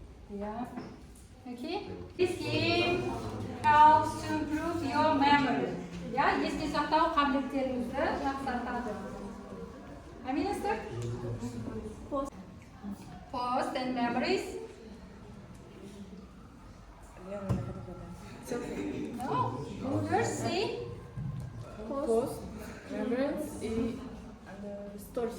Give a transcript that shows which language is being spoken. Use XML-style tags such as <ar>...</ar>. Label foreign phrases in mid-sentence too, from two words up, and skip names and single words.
<en>Yeah. Okay. This game helps to improve your memory. Yeah.</en> <kk>Есте сақтау қабілеттеріңізді жақсартады.</kk> <en>Minister? Post and memories. No. First say Post, remembrance, and stories.</en>